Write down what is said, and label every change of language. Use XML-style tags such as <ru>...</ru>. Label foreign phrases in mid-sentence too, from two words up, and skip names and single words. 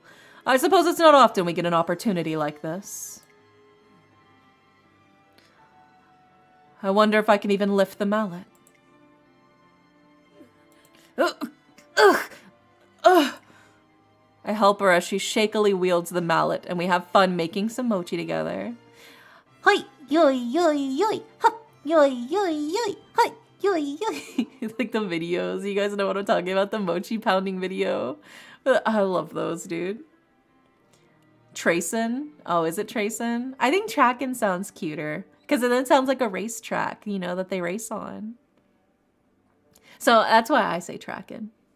<en>I suppose it's not often we get an opportunity like this. I wonder if I can even lift the mallet. Ugh. Ugh. Ugh. I help her as she shakily wields the mallet, and we have fun making some mochi together. Hoi, yoi, yoi, yoi, hop, yoi, yoi, yoi, hoi, yoi, yoi. Like the videos, you guys know what I'm talking about, the mochi pounding video. I love those, dude. Tracin? Oh, is it Tracin? I think Trackin sounds cuter, because then it sounds like a racetrack, you know, that they race on. So that's why I say Trackin.</en>